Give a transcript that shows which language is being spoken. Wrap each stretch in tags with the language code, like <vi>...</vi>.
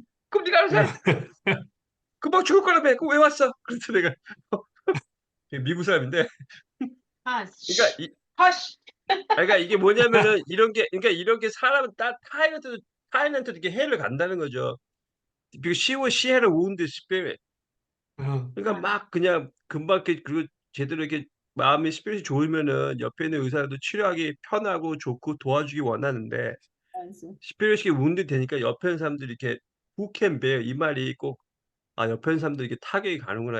<ko>"그럼 네가 알아서 해. 금방 죽을 거라며. 그럼 왜 왔어?" 그래서 내가 미국 사람인데 아, 그러니까 쉬, 허쉬. 그러니까 이게 뭐냐면은 이런 게 사람은 타인한테도 이렇게 해를 간다는 거죠.</ko> <en>Because she had a wounded spirit. 어,</en> <ko>그러니까 막 그냥 금방 이렇게 그리고 제대로 이렇게 마음이 스피릿이 좋으면은 옆에 있는 의사도 치료하기 편하고 좋고 도와주기 원하는데 알았어. 스피릿이 wounded 되니까 옆에 있는 사람들이 이렇게</ko> <en>"Who can bear."</en> <ko>이 말이 꼭 '아 옆에 있는 사람들이 이렇게 타격이 가는구나.'</ko>